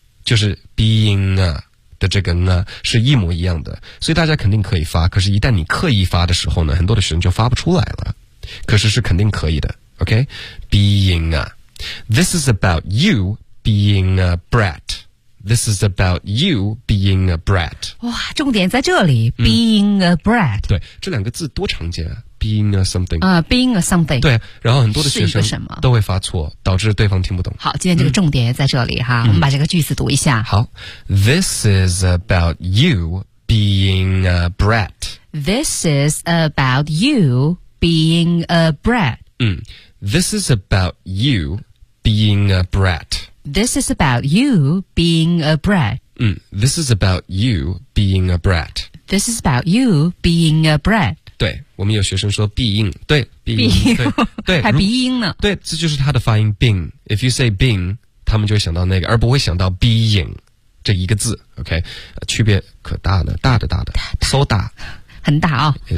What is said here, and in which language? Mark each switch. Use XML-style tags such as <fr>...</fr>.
<zh>就是 being 啊的这个呢是一模一样的所以大家肯定可以发可是一旦你刻意发的时候呢很多的学生就发不出来了可是是肯定可以的 OK being 啊</zh> <en>This is about you being a brat</en> <zh>This is about you being a brat 哇重点在这里 being、嗯、a brat 对这两个字多常见啊</zh> <en>being a something、 being a something</en> <zh>对然后很多的学生是一个什么都会发错导致对方听不懂好今天这个重点在这里哈、嗯、我们把这个句子读一下、嗯、</zh> <en>好 This is about you being a brat This is about you being a brat、嗯、This is about you being a brat This is about you being a brat.、 Mm, this is about you being a brat. This is about you being a brat.</en> <zh>对，我们有学生说鼻音，对，鼻音，对，还鼻音呢。对，这就是他的发音 ，being。</zh> <en>If you say being，</en> <zh>他们就会想到那个，而不会想到 being 这一个字。 OK， 区别可大了，大的大的 ，so 大。很大啊、哦。</zh>